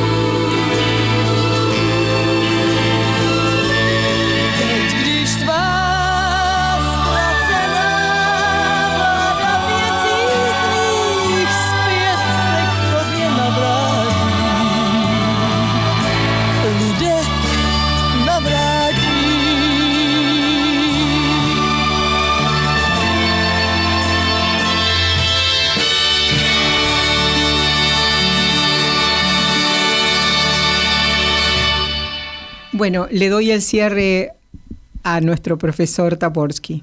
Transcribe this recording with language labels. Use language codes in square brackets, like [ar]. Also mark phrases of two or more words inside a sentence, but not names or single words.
[cs] Teď, když tvá ztracená vláda věcí tvých zpět se k tobě navrátí, lidé navrátí. [es] Bueno, le doy el cierre a nuestro profesor Táborský.